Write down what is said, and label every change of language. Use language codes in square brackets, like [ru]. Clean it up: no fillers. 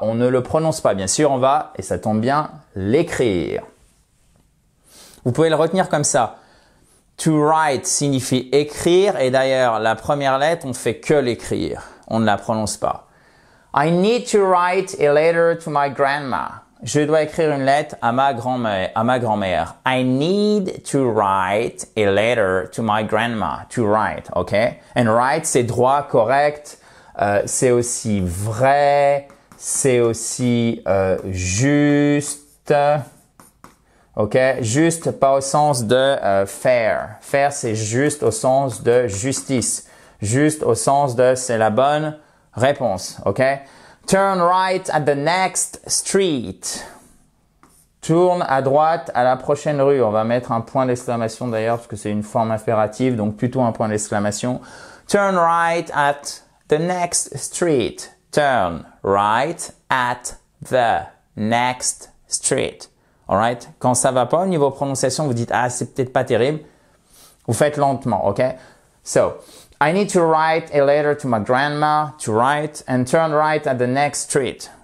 [fr] On ne le prononce pas. Bien sûr, on va, et ça tombe bien, l'écrire. Vous pouvez le retenir comme ça. [en] To write [fr] signifie écrire. Et d'ailleurs, la première lettre, on fait que l'écrire. On ne la prononce pas. [en] I need to write a letter to my grandma. [fr] Je dois écrire une lettre à ma grand-mère. [en] I need to write a letter to my grandma. To write, ok? And right, [fr] c'est droit, correct. C'est aussi vrai. C'est aussi juste. Ok? Juste, pas au sens de fair. Fair, c'est juste au sens de justice. Juste au sens de c'est la bonne réponse, ok? [en] Turn right at the next street. [fr] Tourne à droite à la prochaine rue. On va mettre un point d'exclamation d'ailleurs parce que c'est une forme impérative, donc plutôt un point d'exclamation. [en] Turn right at the next street. Turn right at the next street. Alright? [fr] Quand ça va pas au niveau prononciation, vous dites ah c'est peut-être pas terrible. Vous faites lentement, ok? [en] So, I need to write a letter to my grandma, to write, and turn right at the next street.